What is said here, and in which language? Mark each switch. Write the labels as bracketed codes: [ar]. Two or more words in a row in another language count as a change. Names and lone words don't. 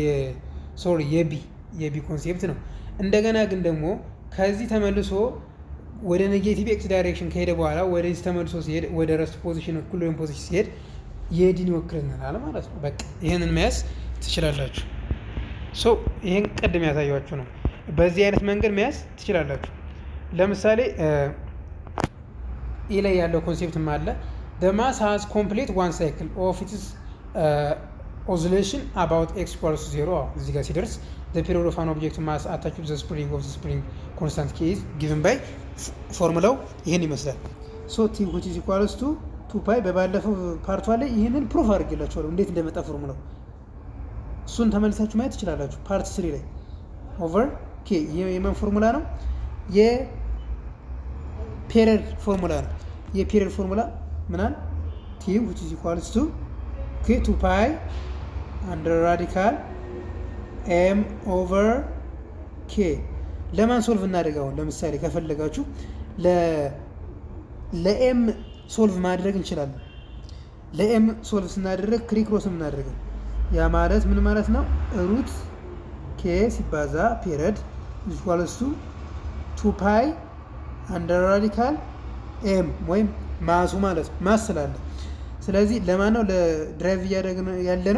[am] የቢ ኮንሴፕት ነው። እንደገና ግን ደግሞ ከዚህ ተመልሶ ወደ [en] negative x direction [am] ከሄደ በኋላ ወደዚህ ተመልሶ ሲሄድ ወደ [en] rest position equilibrium position [am] ሲሄድ የዲን ይወክልናል ማለት ነው። በቃ ይህንን መያዝ ትችላላችሁ። ይህን ቅድም ያሳያችሁ ነው። በዚህ አይነት መንገድ መያዝ ትችላላችሁ። ለምሳሌ ኢ ላይ ያለው ኮንሴፕትም አለ። [en] the mass has complete one cycle of its oscillation about x equals to 0 [am] እዚህ ጋር ሲደርስ [en] the period of an object mass attached to the spring of the spring constant k is given by [am] ፎርሙላው ይሄን ይመስላል። [en] t which is equals to 2 pi [am] በባለፈው ፓርቷ ላይ ይሄንን ፕሩፍ አድርጌላችኋለሁ እንዴት እንደመጣ ፎርሙላው። እሱን ተመልሳችሁ ማየት ትችላላችሁ ፓርት 3 ላይ [en] over k [am] የማን ፎርሙላ ነው? የፔሪድ ፎርሙላ ነው። የፔሪድ ፎርሙላ ምናል [en] t which is equals to k 2 pi under radical m over k [am] ለማን ሶልቭ እናደርጋውን? ለምሳሌ ከፈለጋችሁ ለኤም ሶልቭ ማድረግ እንችላለን። ለኤም ሶልቭ ስናደርግ ክሪክሮስ እናደርገው። ያ ማለት ምን ማለት ነው? [en] root k [am] ሲባዛ [en] period equals to 2 pi under radical m [am] ወይም ማሱ ማለት ነው። ማስ ስላለ ስለዚህ ለማን ነው ለድራይቭ እያደረግን ያለ ነው?